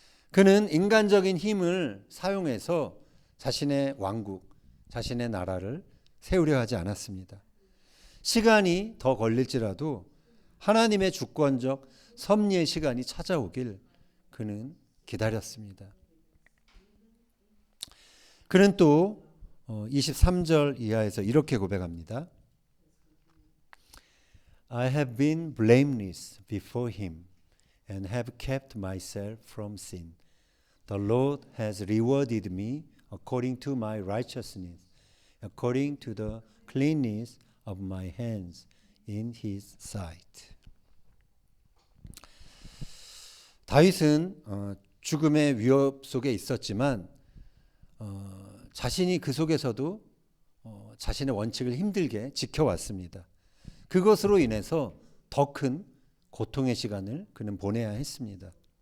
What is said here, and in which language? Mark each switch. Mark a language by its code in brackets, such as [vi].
[ko] 그는 인간적인 힘을 사용해서 자신의 왕국, 자신의 나라를 세우려 하지 않았습니다. 시간이 더 걸릴지라도 하나님의 주권적 섭리의 시간이 찾아오길 그는 기다렸습니다. 그는 또 23절 이하에서 이렇게 고백합니다. [en] I have been blameless before him and have kept myself from sin. The Lord has rewarded me according to my righteousness, according to the cleanness of my hands in his sight. [ko] 다윗은 죽음의 위협 속에 있었지만 자신이 그 속에서도 자신의 원칙을 힘들게 지켜왔습니다. 그것으로 인해서 더 큰 고통의 시간을 그는 보내야 했습니다.